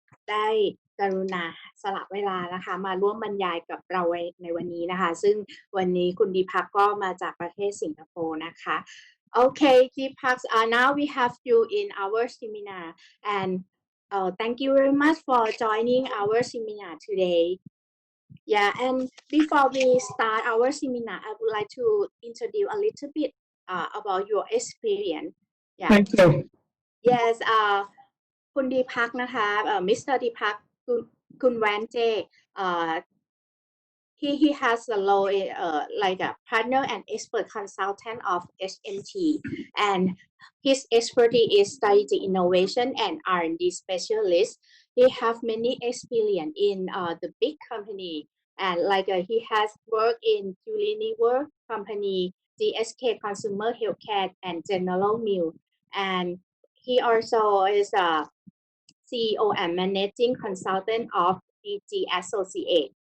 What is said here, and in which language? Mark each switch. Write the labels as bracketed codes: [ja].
[th] ได้กรุณาสละเวลานะคะมาร่วมบรรยายกับเราในวันนี้นะคะซึ่งวันนี้คุณดีภักก็มาจากประเทศสิงคโปร์นะคะ Okay, Deepak, now we have you in our seminar and thank you very much for joining our seminar today. [en] Yeah, and before we start our seminar, I would like to introduce a little bit about your experience. Yeah. Thank you. [th] Yes, คุณดีภักนะคะ Mr. [en] Deepak Kunwanje, he has a role like a partner and expert consultant of HMT, and his expertise is strategy innovation and R&D specialist. He have many experience in the big company, and like he has worked in Unilever company, GSK Consumer Healthcare, and General Mills, and he also is a CEO and managing consultant of DG Associates.